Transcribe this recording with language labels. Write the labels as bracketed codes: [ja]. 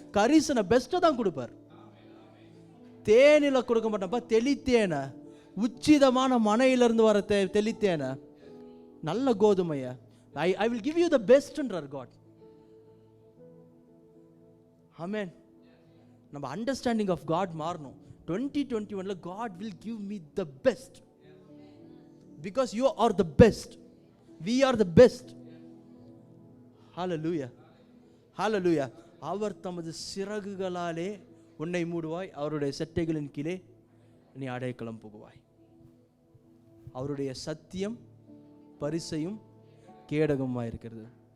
[ta] கரிசனை பெஸ்ட்டை தான் கொடுப்பார். தேனில கொடுக்க மாட்டேன்ப்பா, தெளித்தேனை, உச்சிதமான மனையிலிருந்து வர தெளித்தேனை, நல்ல கோதுமையை, [en] I will give you the பெஸ்ட்ன்றார் [ta] God. ஆமென். நம்ம [en] understanding of God [ta] மாறணும். [en] 2021 God will give me the best because you are the best, we are the best. Hallelujah, hallelujah. [ta] அவர் தமது சிறகுகளாலே உன்னை மூடுவாய், அவருடைய செட்டைகளின் கீழே நீ அடைக்கலம் புகுவாய். அவருடைய சத்தியம் பரிசையும் கேடகமாக இருக்கிறது.